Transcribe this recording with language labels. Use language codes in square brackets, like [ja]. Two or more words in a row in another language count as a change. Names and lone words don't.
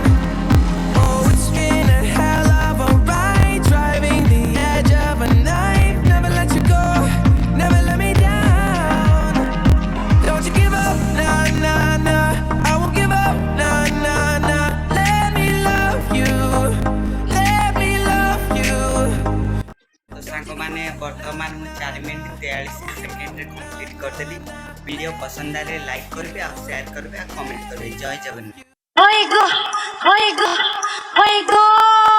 [en] Oh, it's been a hell of a ride, driving the edge of a knife. Never let you go, never let me down. Don't you give up, nah, nah, nah. I won't give up, nah, nah, nah. Let me love you, let me love you. [or] ତୋ ସାଙ୍ଗ ମାନେ ବର୍ତ୍ତମାନ ମୁଁ 4 ମିନିଟ 43 ସେକେଣ୍ଡ ରେ କମ୍ପ୍ଲିଟ କର ଦେଲି ଭିଡିଓ ପସନ୍ଦ ଆଲେ ଲାଇକ କରବେ ଆ ଶେୟାର କରବେ ଆ କମେଣ୍ଟ କରବେ ଜୟ ଜଗନ୍ନାଥ Oigo, oigo, oigo.